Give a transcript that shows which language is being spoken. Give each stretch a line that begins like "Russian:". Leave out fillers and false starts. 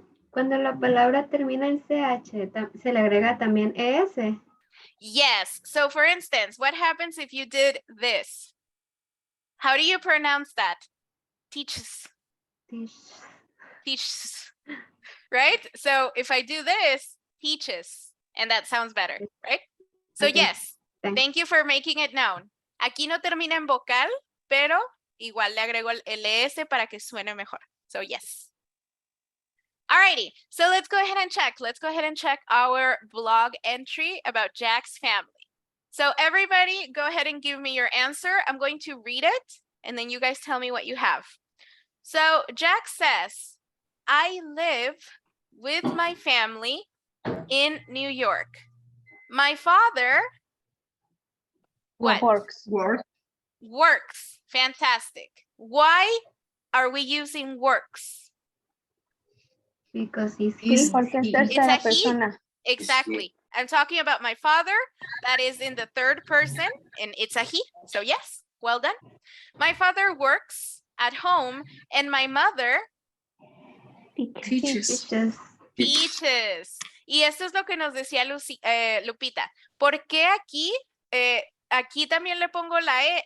Spanish: cuando la palabra termina en CH, se le agrega también ES.
English: Yes. So for instance, what happens if you did this? How do you pronounce that? Teaches. Teach- Teaches. Right? So if I do this, teaches, and that sounds better, right? So Okay, yes, thanks. thank you for making it known.
Spanish: Aquí no termina en vocal, pero igual le agrego el LS para que suene mejor.
English: So yes. Alrighty, so let's go ahead and check. Let's go ahead and check our blog entry about Jack's family. So everybody go ahead and give me your answer. I'm going to read it, and then you guys tell me what you have. So Jack says, I live with my family in New York. My father what? Works. Works. Fantastic. Why are we using works? Because he's He's- he. he. It's a he. Exactly. I'm talking about my father. That is in the third person, and it's a he. So yes, well done. My father works at home, and my mother Teaches. Teaches. teaches.
Spanish: Y esto es lo que nos decía Lupita. ¿Por qué aquí, aquí también le pongo la E?